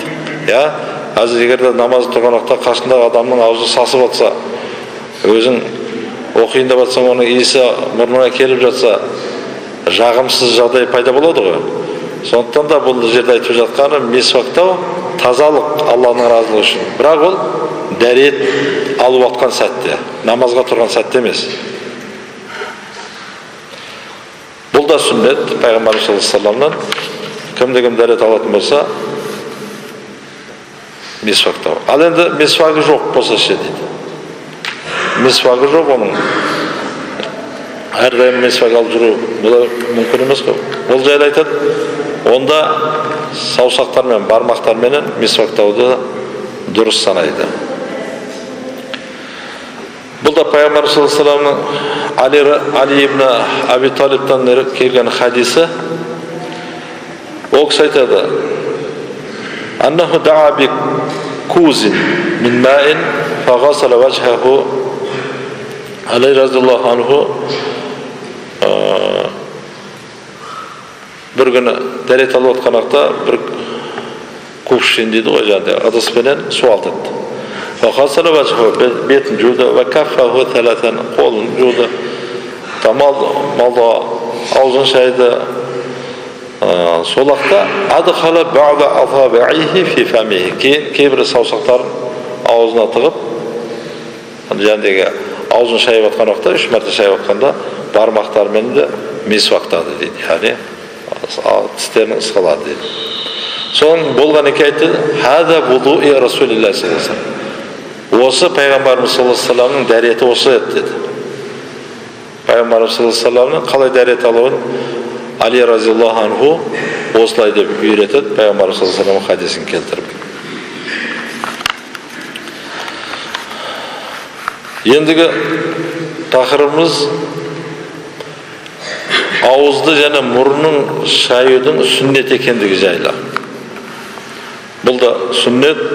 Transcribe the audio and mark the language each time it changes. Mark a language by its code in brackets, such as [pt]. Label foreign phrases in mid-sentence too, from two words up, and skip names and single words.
[kk] Әзір егерде намаз тұрған уақытта қасындағы адамның аузы сасып жатса, өзің оқиын деп жатсаң, оның иісі мұрныңа келіп жатса, жағымсыз жағдай пайда болады ғой. Сондықтан да бұл жерде айтып жатқаны мисвактау тазалық Алланың разылығы үшін. Бірақ ол дәрет алып жатқан сәтте, намазға тұрған сәтте емес. Бұл да сүннет пайғамбар [ar] صلى الله عليه وسلم. [kk] Кім дәрет алатын болса мисвактау. Ал енді мисвагы жоқ болса ше дейді. Мисвагы жоқ, оның әрдайым мисвак алып жүру мүмкін емес қой. Ол жайлы айтады, онда саусақтар мен бармақтарменен мисвактауды дұрыс санайды. Бұл да пайғамбар [ar] صلى الله عليه وسلم [kk] Али ибн Аби Талибтан келген хадисі. Ол кісі айтады: [ar] "أنه دعا بكوز من ماء فغسل وجهه". [kk] Али [ar] رضي الله عنه [kk] бір күні дәрет алып отқан уақытта бір кувшин дейді ғой, жаңағыдай ыдыспенен су алдырды. [ar] فغسل وجهه, [kk] бетін жуды, [ar] وكفيه ثلاثا, [kk] қолын жуды, малды аузын шайды. Сол уақытта [ar] أدخل بعض أصابعه في فيه, [kk] кейбір саусақтарын аузына тығып, жаңағыдай аузын шайып отқан уақытта, 3 мәрте шайып отқанда бармақтармен де мисвактады дейді. Яғни тістерін ысқылады дейді. Соның болған екен айтты: [ar] "هذا وضوء رسول الله صلى الله عليه وسلم". [kk] Осы пайғамбарымыз [ar] صلى الله عليه وسلم [kk] дәреті осы еді деді. Пайғамбарымыз [ar] صلى الله عليه وسلم [kk] қалай дәрет алуын Али [ar] رضي الله عنه [kk] осылай деп үйретеді, пайғамбарымыз [ar] صلى الله عليه وسلم [kk] хадисін келтіріп. Ендігі тақырыбымыз ауызды және мұрнын шаюдың сүннет екендігі жайлы. Бұл да сүннет.